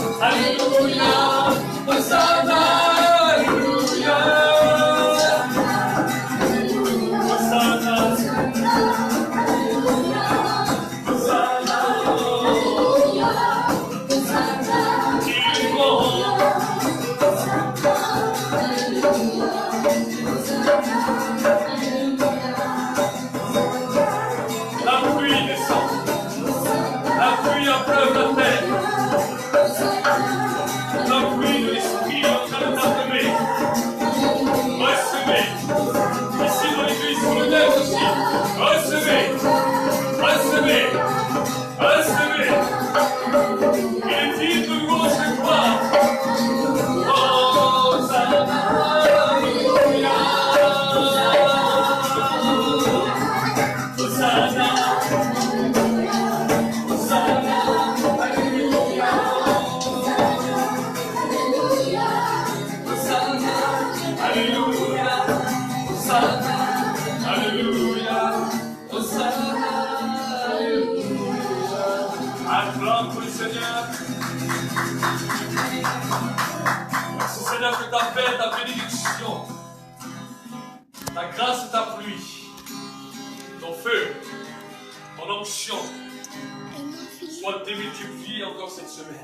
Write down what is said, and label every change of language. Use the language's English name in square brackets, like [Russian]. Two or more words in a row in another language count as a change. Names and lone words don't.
[French] Alléluia, Hosanna, Alléluia, Hosanna, Hosanna, il est bon. La pluie descend, la pluie apleuve la terre, la pluie de l'esprit est en train de t'appelmer. Recevez, ici dans l'église, sur le net aussi, recevez, recevez, recevez. Il est dit de louange et gloire. Hosanna, Alléluia, Hosanna, Hosanna, Alléluia, Hosanna, Alléluia, Hosanna, Alléluia, Hosanna, Alléluia. Acclame pour le Seigneur. Merci Seigneur que ta paix, ta bénédiction, ta grâce et ta pluie, ton feu, ton onction, soient démultipliés encore cette semaine.